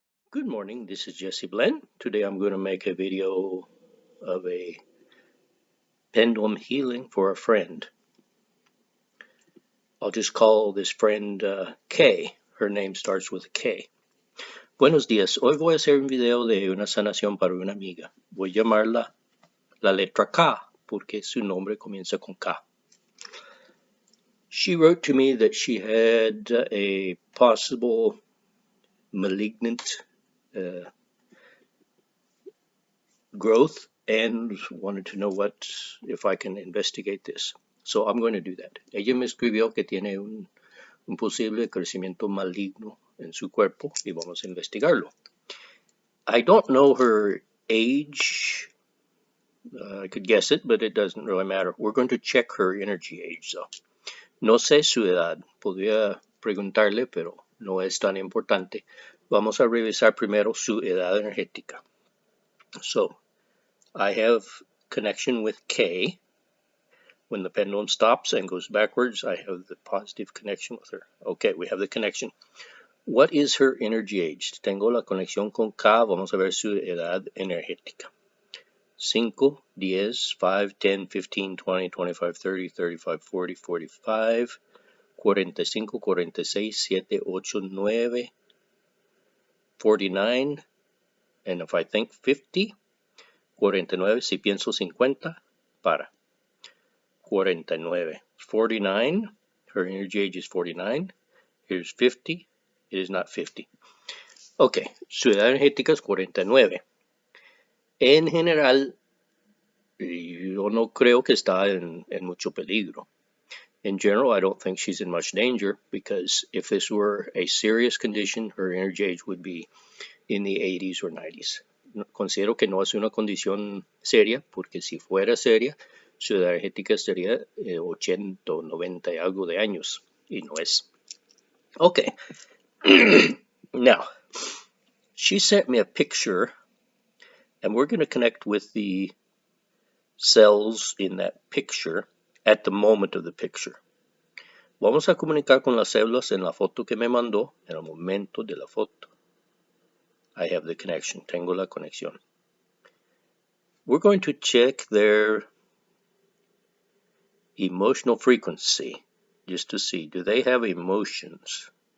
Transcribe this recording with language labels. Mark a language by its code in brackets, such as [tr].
[en] Good morning, this is Jesse Blen. Today I'm going to make a video of a pendulum healing for a friend. I'll just call this friend K. Her name starts with K. [es] Buenos días, hoy voy a hacer un video de una sanación para una amiga. Voy a llamarla la letra K porque su nombre comienza con K. [en] She wrote to me that she had a possible malignant growth and wanted to know if I can investigate this. So I'm going to do that. [es] Ella me escribió que tiene un posible crecimiento maligno en su cuerpo y vamos a investigarlo. [en] I don't know her age. I could guess it, but it doesn't really matter. We're going to check her energy age, though. [es] No sé su edad. Podría preguntarle, pero no es tan importante. Vamos a revisar primero su edad energética. [en] So, I have connection with K. When the pendulum stops and goes backwards, I have the positive connection with her. Okay, we have the connection. What is her energy age? [es] Tengo la conexión con K. Vamos a ver su edad energética. [en] 5, 10, 5, 10, 15, 20, 25, 30, 35, 40, 45, 45, 46, 7, 8, 9, 49, and if I think 50, 49, [es] si pienso 50, para. [en] 49, 49, her energy age is 49, here's 50, it is not 50. [es] Ok, su edad energética es 49. En general, yo no creo que está en mucho peligro. [en] In general, I don't think she's in much danger because if this were a serious condition, her energy age would be in the 80s or 90s. [es] Considero que no es una condición seria porque si fuera seria, su edad energética estaría 80 o 90 y algo de años y no es. [en] Okay. Now, she sent me a picture and we're going to connect with the cells in that picture at the moment of the picture. [es] Vamos a comunicar con las células en la foto que me mandó en el momento de la foto. [en] I have the connection. [es] Tengo la conexión. [en] We're going to check their emotional frequency just to see, do they have emotions?